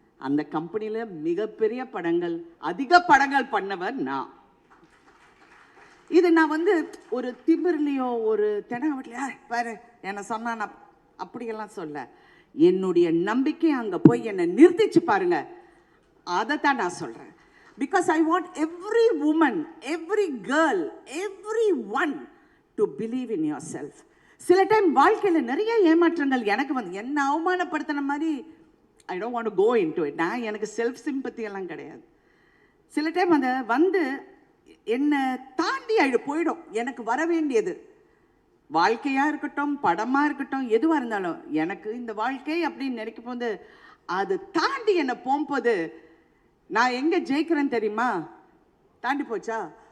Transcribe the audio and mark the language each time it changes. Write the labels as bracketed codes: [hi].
[ta] அந்த கம்பெனியில் மிகப்பெரிய படங்கள், அதிக படங்கள் பண்ணவர் நான். இது நான் வந்து ஒரு திமிர்லையோ ஒரு தெனாவட்லையோ பாரு என்னை சொன்னா நான் அப்படியெல்லாம் சொல்ல, என்னுடைய நம்பிக்கை அங்கே போய் என்னை நிறுத்திச்சு பாருங்க, அதை தான் நான் சொல்கிறேன். [en] Because I want every woman, every girl, everyone to believe in yourself. [ta] சில டைம் வாழ்க்கையில் நிறைய ஏமாற்றங்கள் எனக்கு வந்து என்ன அவமானப்படுத்தின மாதிரி [en] I don't want to go into it. [ta] நான் எனக்கு செல்ஃப் சிம்பத்தி எல்லாம் கிடையாது. சில டைம் அந்த வந்து என்னை தாண்டி போயிடும். எனக்கு வர வேண்டியது வாழ்க்கையாக இருக்கட்டும், படமாக இருக்கட்டும், எதுவாக இருந்தாலும் எனக்கு இந்த வாழ்க்கை அப்படின்னு நினைக்கும் போது அது தாண்டி என்னை போகும்போது நான் எங்கே ஜெயிக்கிறேன்னு தெரியுமா? தாண்டி போச்சா?